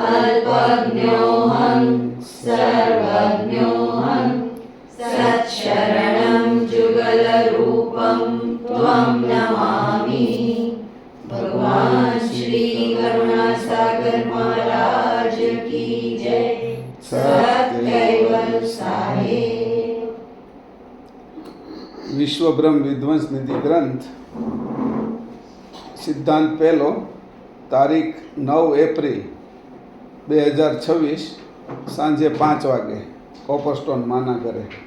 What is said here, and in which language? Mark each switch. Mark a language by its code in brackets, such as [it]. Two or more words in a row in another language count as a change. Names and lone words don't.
[sa] अल्पज्ञोऽहं सर्वज्ञोऽहं सत्शरणं जुगलरूपं त्वं नमामि। [hi] भगवान श्री करुणासागर महाराज की जय। सत्कैवल साहेब। [gu] વિશ્વબ્રહ્મ વિધ્વંસ નિધિ ગ્રંથ સિદ્ધાંત પહેલો તારીખ 9 એપ્રિલ 2026 સાંજે 5 વાગે કોપરસ્ટોન માના ઘરે.